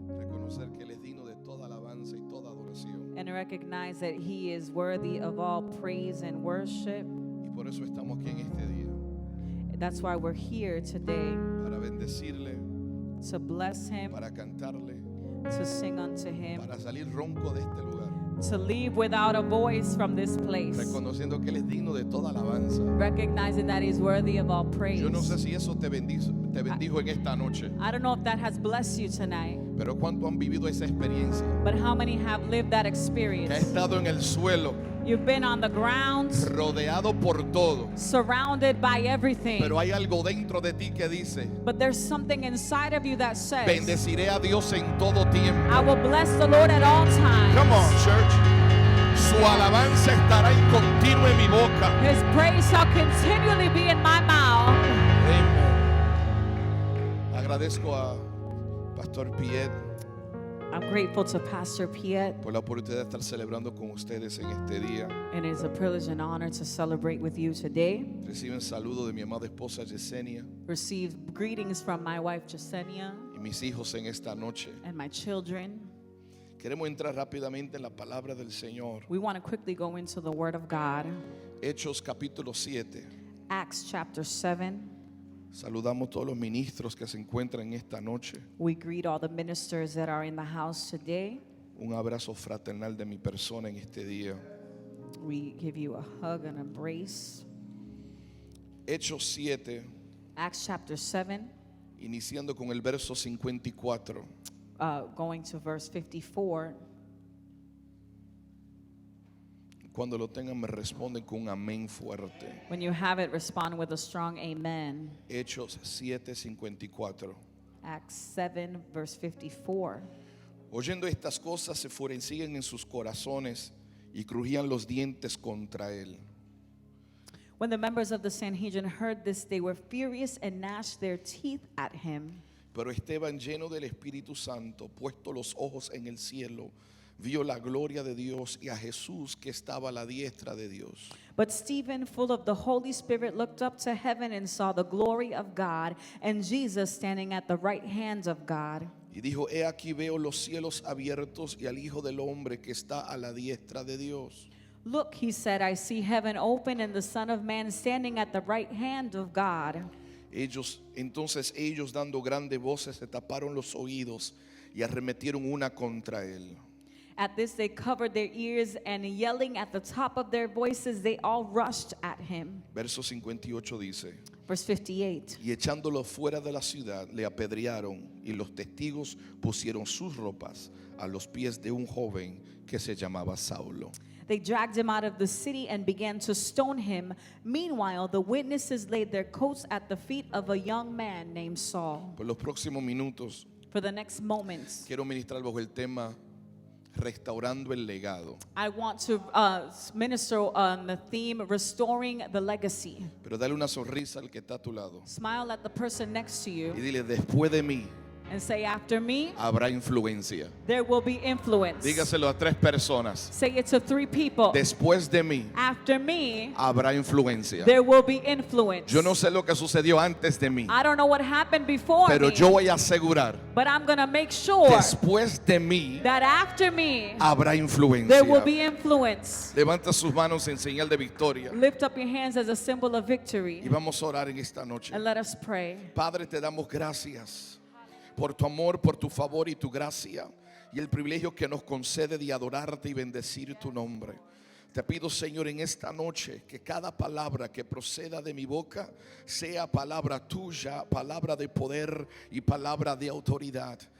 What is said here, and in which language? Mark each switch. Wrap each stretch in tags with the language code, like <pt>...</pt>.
<es>Reconocer que Él es digno de toda alabanza y toda adoración.</es> <en>and recognize that He is worthy of all praise and worship.</en> <es>Y por eso estamos aquí en este día.</es> <en>That's why we're here today,</en> <es>Para bendecirle,</es> <en>to bless Him,</en> <es>para cantarle,</es> <en>to sing unto Him,</en> <es>para salir ronco de este lugar.</es> <en>to leave without a voice from this place,</en> <es>Reconociendo que Él es digno de toda alabanza.</es> <en>recognizing that He's worthy of all praise.</en> <es>Yo no sé si eso te bendijo en esta noche,</es> <en>I don't know if that has blessed you tonight,</en> <es>pero cuánto han vivido esa experiencia.</es> <en>but how many have lived that</en> <es>Que ha</es> <en>experience?</en> <es>estado en el suelo,</es> <en>You've been on the ground,</en> <es>rodeado por todo,</es> <en>surrounded by everything,</en> <es>pero hay algo dentro de ti que dice:</es> <en>but there's something inside of you that says,</en> <es>bendeciré a Dios en todo tiempo.</es> <en>I will bless the Lord at all times. Come on, church.</en> <es>Su alabanza estará en continuo en mi boca.</es> <en>His praise shall continually be in my mouth.</en> <es>Amen. Agradezco a Pastor Piette</es> <en>I'm grateful to Pastor Piette,</en> <es>por la oportunidad de estar celebrando con ustedes en este día.</es> <en>and it is a privilege and honor to celebrate with you today.</en> <es>Reciben saludo de mi amada esposa Yesenia</es> <en>Receive greetings from my wife Jasenia</en> <es>y mis hijos en esta noche.</es> <en>and my children.</en> <es>Queremos entrar rápidamente en la palabra del Señor.</es> <en>We want to quickly go into the Word of God.</en> <es>Hechos capítulo 7.</es> <en>Acts chapter 7.</en> <es>Saludamos a todos los ministros que se encuentran en esta noche.</es> <en>We greet all the ministers that are in the house today.</en> <es>Un abrazo fraternal de mi persona en este día.</es> <en>We give you a hug and embrace.</en> <es>Hechos 7,</es> <en>Acts chapter 7,</en> <es>iniciando con el verso 54.</es> <en>going to verse 54.</en> <es>Cuando lo tengan me responden con un amén fuerte.</es> <en>When you have it, respond with a strong amen.</en> <es>Hechos 7:54.</es> <en>Acts 7, verse 54.</en> <es>Oyendo estas cosas se enfurecían en sus corazones y crujían los dientes contra él.</es> <en>When the members of the Sanhedrin heard this, they were furious and gnashed their teeth at him.</en> <es>Pero Esteban, lleno del Espíritu Santo, puesto los ojos en el cielo, vio la gloria de Dios y a Jesús que estaba a la diestra de Dios.</es> <en>But Stephen, full of the Holy Spirit, looked up to heaven and saw the glory of God and Jesus standing at the right hand of God.</en> <es>Y dijo: he aquí veo los cielos abiertos y al Hijo del Hombre que está a la diestra de Dios.</es> <en>Look, he said, I see heaven open and the Son of Man standing at the right hand of God.</en> <es>Entonces ellos dando grandes voces se taparon los oídos y arremetieron una contra él.</es> <en>At this they covered their ears, and yelling at the top of their voices, they all rushed at him.</en> <es>Verso 58 dice:</es> <en>Verse 58.</en> <es>y echándolo fuera de la ciudad le apedrearon, y los testigos pusieron sus ropas a los pies de un joven que se llamaba Saulo.</es> <en>They dragged him out of the city and began to stone him. Meanwhile, the witnesses laid their coats at the feet of a young man named Saul.</en> <es>Por los próximos minutos</es> <en>For the next moments,</en> <es>quiero ministrar bajo el tema Restaurando el Legado.</es> <en>I want to minister on the theme, restoring the legacy.</en> <es>Pero dale una sonrisa al que está a tu lado</es> <en>Smile at the person next to</en> <es>y</es> <en>you</en> <es>dile: después de mí</es> <en>and say, after me,</en> <es>habrá influencia.</es> <en>there will be influence.</en> <es>Dígaselo a 3 personas:</es> <en>Say it to 3 people.</en> <es>después de mí</es> <en>After me,</en> <es>habrá influencia.</es> <en>there will be influence.</en> <es>Yo no sé lo que sucedió antes de mí,</es> <en>I don't know what happened before</en> <es>pero</es> <en>me,</en> <es>yo voy a asegurar:</es> <en>but I'm going to make sure</en> <es>después de mí</es> <en>that after me,</en> <es>habrá influencia.</es> <en>there will be influence.</en> <es>Levanta sus manos en señal de victoria</es> <en>Lift up your hands as a symbol of victory,</en> <es>y vamos a orar en esta noche.</es> <en>and let us pray.</en> <es>Padre, te damos gracias por tu amor, por tu favor y tu gracia, y el privilegio que nos concede de adorarte y bendecir tu nombre. Te pido, Señor, en esta noche que cada palabra que proceda de mi boca sea palabra tuya, palabra de poder y palabra de autoridad.</es>